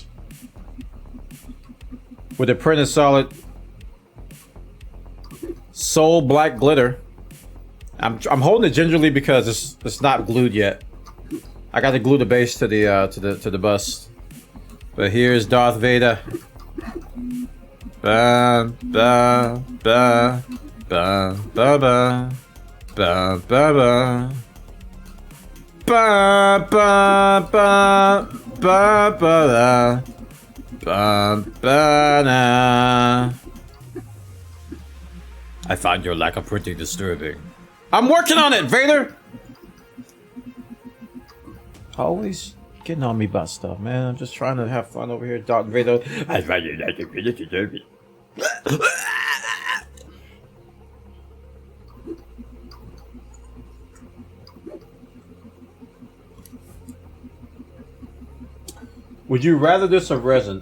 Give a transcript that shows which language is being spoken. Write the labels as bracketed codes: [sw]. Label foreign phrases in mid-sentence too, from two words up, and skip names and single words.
[en] With the printed solid soul black glitter. I'm holding it gingerly because it's not glued yet. I got to glue the base to the bust. But here's Darth Vader. Ba ba ba ba ba ba. Ba ba ba ba ba ba ba ba ba ba na. I find your lack of printing disturbing. I'm working on it, Vader. Always getting on me about stuff, man. I'm just trying to have fun over here, Darth Vader. I find your lack of printing disturbing. Would you rather this or resin?